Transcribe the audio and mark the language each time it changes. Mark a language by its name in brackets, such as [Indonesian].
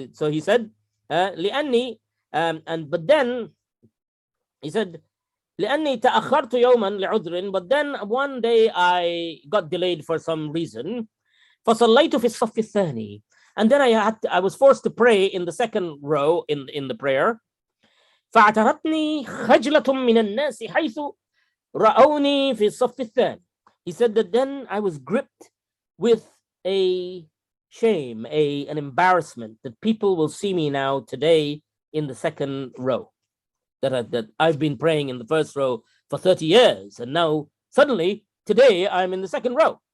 [English] So he said, [Arabic] لأني, [English] but then he said, [Arabic] لأني تأخرت يوما لعذر, [English] but then one day I got delayed for some reason. [Arabic] فصليت في الصف الثاني, [English] and then I was forced to pray in the second row in the prayer. [Arabic] فاعترتني خجلة من الناس حيث رأوني في الصف الثاني. [English] He said that then I was gripped with a shame, an embarrassment, that people will see me now today in the second row. That I've been praying in the first row for 30 years, and now suddenly today I'm in the second row.